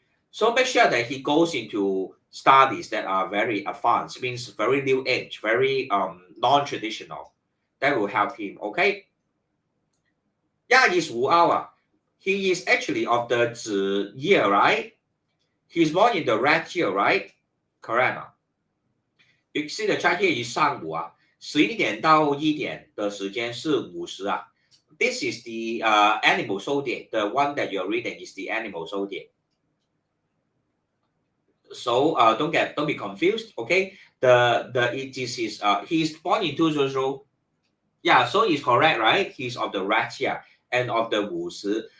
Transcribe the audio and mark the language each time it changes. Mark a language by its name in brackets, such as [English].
[English] So make sure that he goes into studies that are very advanced, means very new age, very non-traditional. That will help him. Okay. Yeah, it's Wu Hour. He is actually of the Zi year, right? He's born in the red here, right? Correct. You see the chart here is [Chinese] 上午啊，11点到1点的时间是午时啊。 [English] This is the animal zodiac. The one that you're reading is the animal zodiac. So don't be confused. Okay, it is his he's born in 2000. Yeah, so it's correct, right? He's of the red here and of the 午时.